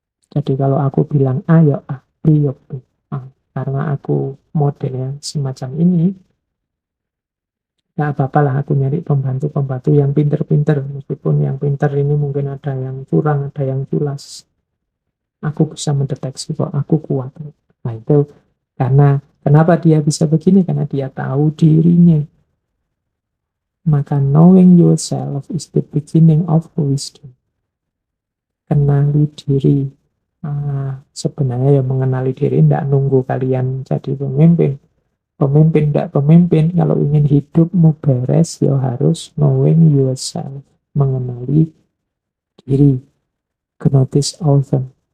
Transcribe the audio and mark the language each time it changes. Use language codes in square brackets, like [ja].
[id] Jadi kalau aku bilang A, ya A, B, ya B. Karena aku modelnya semacam ini, enggak apa-apa lah aku nyari pembantu-pembantu yang pinter-pinter. Meskipun yang pinter ini mungkin ada yang curang, ada yang culas. Aku bisa mendeteksi kok aku kuat. Nah itu karena, kenapa dia bisa begini? Karena dia tahu dirinya. Maka [en] knowing yourself is the beginning of wisdom. [id] Kenali diri. Sebenarnya ya mengenali diri tidak nunggu kalian jadi pemimpin. Pemimpin tidak pemimpin, kalau ingin hidupmu beres ya harus [en] knowing yourself. [id] Mengenali diri. Gnosis author.